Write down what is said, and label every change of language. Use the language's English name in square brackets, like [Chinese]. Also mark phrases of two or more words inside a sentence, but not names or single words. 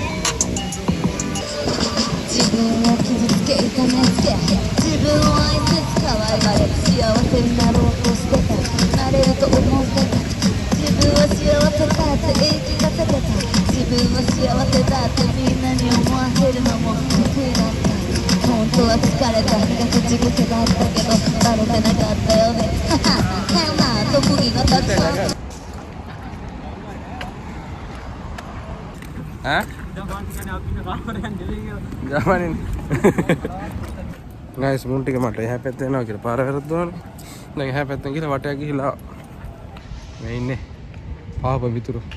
[Japanese] 自分を傷つけ痛めつけ自分を愛せず可愛がれ幸せになろうとしてたなれると思ってた自分は幸せだって言い聞かせてた自分は幸せだってみんなに思わせるのも得意だった本当は疲れた口癖だったけどバレてなかったよねはは変な特技がたくさん [Sinhala] ඈ ජපානින් ගයිස් මුන් ටික මට එහා පැත්තේ යනවා කියලා පාර වැරද්දුවානේ දැන් එහා පැත්තෙන් ගිහලා වටයක් ගිහලා මේ ඉන්නේ පාප මිතුරු.